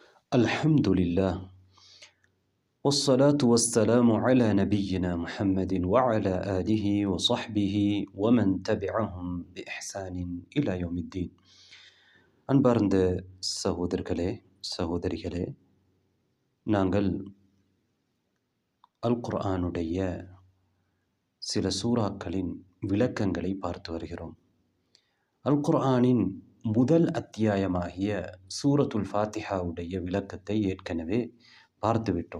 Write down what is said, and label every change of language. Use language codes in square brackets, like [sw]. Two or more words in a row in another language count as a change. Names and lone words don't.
[ar] الحمد لله والصلاة والسلام على نبينا محمد وعلى آله وصحبه ومن تبعهم بإحسان إلى يوم الدين. [ta] அன்பார்ந்த சகோதரர்களே சகோதரிகளே, நாங்கள் அல் குர்ஆனுடைய சில சூறாக்களின் விளக்கங்களை பார்த்து வருகிறோம். அல் குர்ஆனின் முதல் அத்தியாயமாகிய சூரத்துல் ஃபாத்திஹாவுடைய விளக்கத்தை ஏற்கனவே பார்த்துவிட்டோம்.